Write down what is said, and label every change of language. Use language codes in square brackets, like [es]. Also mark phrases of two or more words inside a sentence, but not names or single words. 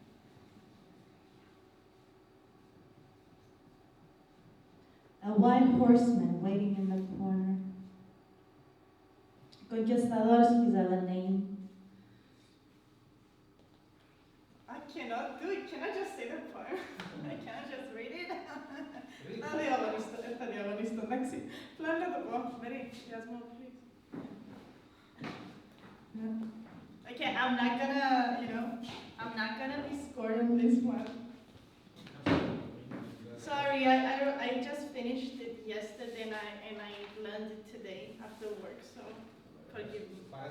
[en] A white horseman waiting in the corner. Conquistadores, his other name. I cannot do it. Can I just say the poem? I cannot just read it. [el] Θα διαγωνιστώ, εντάξει. Πλάω να το πω. [en] Very, Yasmo, please. Okay, I'm not gonna be scored on this one. Sorry, I just finished it yesterday and I learned it today after work, so forgive me.